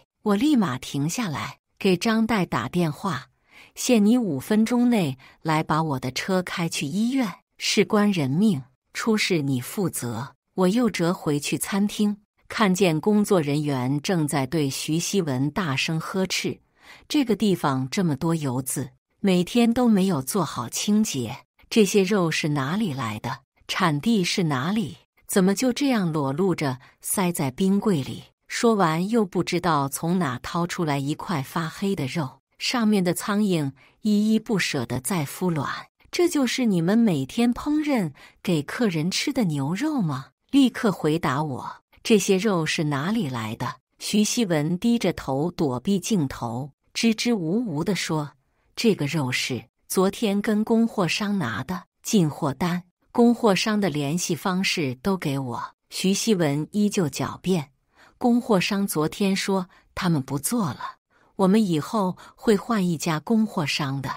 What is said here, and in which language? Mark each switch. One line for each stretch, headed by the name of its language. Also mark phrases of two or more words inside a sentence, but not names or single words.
Chinese: 我立馬停下來，給張代打電話：“限你5分鐘內來把我的車開去醫院，事關人命，出事你負責。” 我又折回去餐廳，看見工作人員正在對徐希文大聲呵斥：“這個地方這麼多油漬，每天都沒有做好清潔，這些肉是哪裡來的？產地是哪裡？怎麼就這樣裸露着塞在冰櫃裡？” 說完，又不知道從哪掏出來一塊發黑的肉，上面的蒼蠅依依不捨地在孵卵。這就是你們每天烹飪給客人吃的牛肉嗎？立刻回答我，這些肉是哪裡來的？徐希文低着頭躲避鏡頭，支支吾吾地說：“這個肉是昨天跟供貨商拿的進貨單，供貨商的聯繫方式都給我。” 徐希文依舊狡辯：“供貨商昨天說他們不做了，我們以後會換一家供貨商的。”